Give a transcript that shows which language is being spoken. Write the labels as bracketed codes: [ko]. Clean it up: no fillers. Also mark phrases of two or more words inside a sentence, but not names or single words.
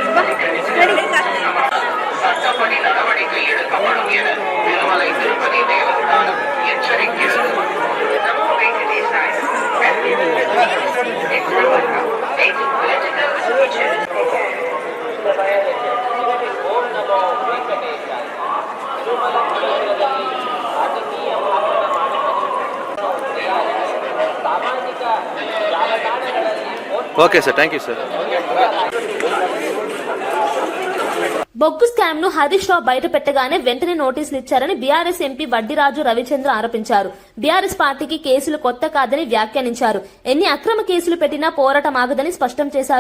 [kn] ತಿರುಮಲೈ ತಿರುಪತಿ ದೇವಸ್ಥಾನ ಎಚ್ಚರಿಕೆ ಓಂ ನಮೋ ವೆಂಕಟೇಶಾಯ. ತಿರುಮಲ ಕ್ಷೇತ್ರದಲ್ಲಿ ರಾಜಕೀಯ ಭಾಷಣ ಸಾಮಾಜಿಕ ಜಾಲತಾಣಗಳಲ್ಲಿ [en] Okay sir, thank you sir. [te] బొగ్గు స్కామ్ ను హరీష్ రావు బయట పెట్టగానే వెంటనే నోటీసులు ఇచ్చారని బీఆర్ఎస్ ఎంపీ వడ్డిరాజు రవిచంద్ర ఆరోపించారు. బీఆర్ఎస్ పార్టీకి కేసులు కొత్త కాదని వ్యాఖ్యానించారు. ఎన్ని అక్రమ కేసులు పెట్టినా పోరాటం ఆగదని స్పష్టం చేశారు.